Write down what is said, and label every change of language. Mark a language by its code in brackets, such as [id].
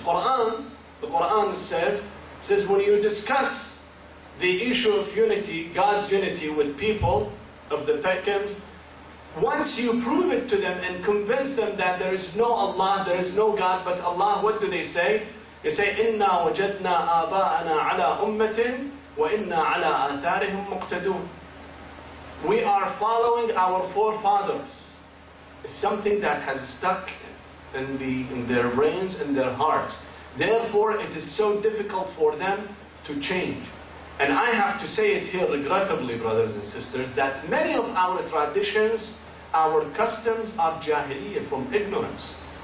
[en] The Quran says when you discuss the issue of unity, God's unity with people of the pagans, once you prove it to them and convince them that there is no Allah, there is no God but Allah, what do they say? They say, [ar] إِنَّا وَجَدْنَا آبَاءَنَا عَلَىٰ أُمَّةٍ وَإِنَّا عَلَىٰ آثَارِهِمْ مُقْتَدُونَ. [en] We are following our forefathers. It's something that has stuck in their brains and their hearts. Therefore, it is so difficult for them to change. And I have to say it here regrettably, brothers and sisters, that many of our traditions, our customs are Jahiliyyah, from ignorance.